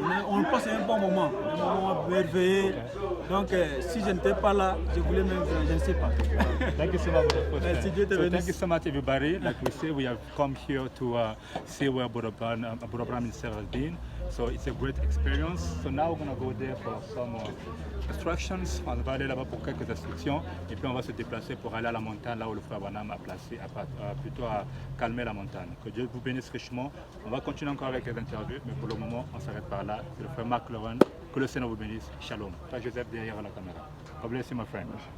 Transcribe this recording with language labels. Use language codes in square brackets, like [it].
[fr] On passe un bon moment, un moment merveilleux. Donc si je n'étais pas là, je voulais même, je ne sais pas. [en] Thank you so much. [fr] Merci, Dieu te bénisse. [en] Thank you so much, everybody. Like we say, we have come here to see where Brother Branham himself has been. So it's a great experience. So now we're going to go there for some instructions. [fr] On va aller là-bas pour quelques instructions. Et puis on va se déplacer pour aller à la montagne, là où le frère Branham a placé, plutôt à calmer la montagne. Que Dieu vous bénisse richement. On va continuer encore avec les interviews, mais pour le moment, on s'arrête par là. C'est le frère Marc Lauren. Que le Seigneur vous bénisse. Shalom. Frère Joseph derrière la caméra. [en] God bless you, my friend.